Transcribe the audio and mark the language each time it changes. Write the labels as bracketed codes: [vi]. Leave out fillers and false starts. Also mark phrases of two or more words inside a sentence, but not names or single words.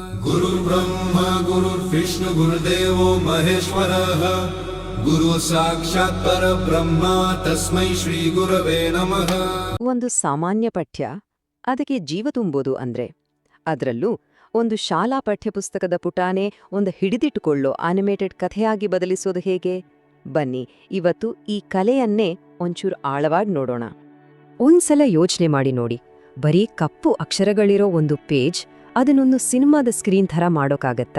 [sa] गुरुर्ब्रह्मा गुरुर्विष्णु गुरुदेवो महेश्वरः गुरु साक्षात् परब्रह्म तस्मै ಶ್ರೀ ಗುರವೇ ನಮಃ. [kn] ಒಂದು ಸಾಮಾನ್ಯ ಪಠ್ಯ, ಅದಕ್ಕೆ ಜೀವ ತುಂಬೋದು ಅಂದ್ರೆ ಅದರಲ್ಲೂ ಒಂದು ಶಾಲಾ ಪಠ್ಯಪುಸ್ತಕದ ಪುಟಾನೆ ಒಂದು ಹಿಡಿದಿಟ್ಟುಕೊಳ್ಳೋ ಆನಿಮೇಟೆಡ್ ಕಥೆಯಾಗಿ ಬದಲಿಸೋದು ಹೇಗೆ? ಬನ್ನಿ ಇವತ್ತು ಈ ಕಲೆಯನ್ನೇ ಒಂಚೂರು ಆಳವಾಗಿ ನೋಡೋಣ. ಒಂದ್ಸಲ ಯೋಚನೆ ಮಾಡಿ ನೋಡಿ, ಬರೀ ಕಪ್ಪು ಅಕ್ಷರಗಳಿರೋ ಒಂದು ಪೇಜ್ ಅದನ್ನೊಂದು ಸಿನಿಮಾದ ಸ್ಕ್ರೀನ್ ಥರ ಮಾಡೋಕ್ಕಾಗತ್ತಾ?